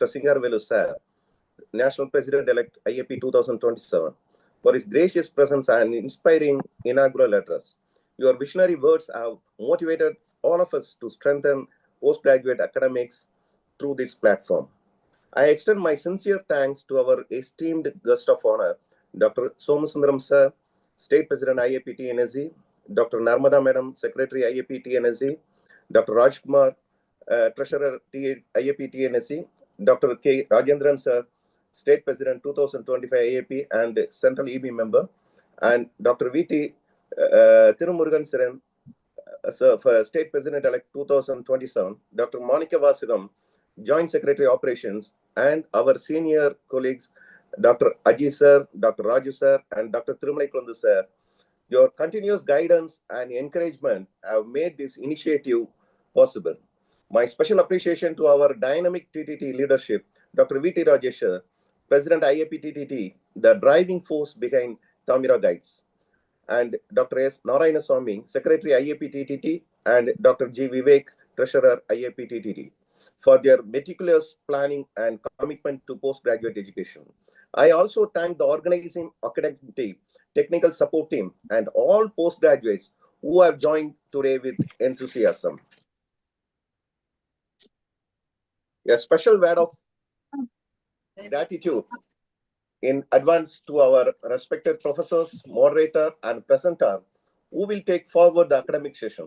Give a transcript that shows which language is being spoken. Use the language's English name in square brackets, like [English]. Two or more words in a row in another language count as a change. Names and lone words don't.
[English] Singaravelu sir, National President-elect IAP 2027, for his gracious presence and inspiring inaugural address. Your visionary words have motivated all of us to strengthen postgraduate academics through this platform. I extend my sincere thanks to our esteemed guest of honor, Dr. Somasundaram sir, State President IAP TNSE, Dr. Narmada Madam, Secretary IAP TNSE, Dr. Rajkumar, Treasurer IAP TNSE, Dr. K. Rajendran sir, State President 2025 IAP and Central EB member, and Dr. V.T. Tirumurugan Siran, State President-elect 2027, Dr. Manikavasakam, Joint Secretary Operations, and our senior colleagues, Dr. Aji sir, Dr. Raju sir, and Dr. Tirumali Gunundu sir. Your continuous guidance and encouragement have made this initiative possible. My special appreciation to our dynamic TTT leadership, Dr. V.T. Rajesh, President IAP TTT, the driving force behind Tamira Guides, and Dr. S. Narayanasamy, Secretary IAP TTT, and Dr. G. Vivek, Treasurer IAP TTT, for their meticulous planning and commitment to postgraduate education. I also thank the organizing academic team, technical support team, and all postgraduates who have joined today with enthusiasm. A special word of gratitude in advance to our respected professors, moderator, and presenter who will take forward the academic session.